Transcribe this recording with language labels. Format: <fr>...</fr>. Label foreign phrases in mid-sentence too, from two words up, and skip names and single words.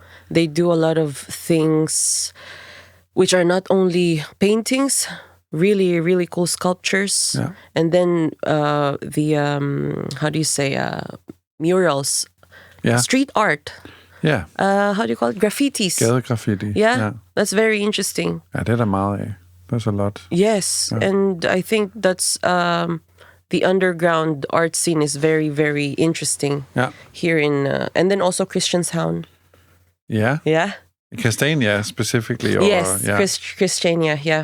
<en>They do a lot of things which are not only paintings, really, really cool sculptures, Yeah. and then the how do you say murals, Yeah. street art. Yeah. How do you call it? Graffitis. Gadegraffiti. Yeah, that's very interesting.</en> <da>Ja, det er der meget af.</da> <en>There's a lot. Yes, and I think that's the underground art scene is very, very interesting Yeah. here in, and then also Christianshavn. Yeah. Yeah. Castania specifically. Or, Yes, Yeah. Christiania. Yeah,</en>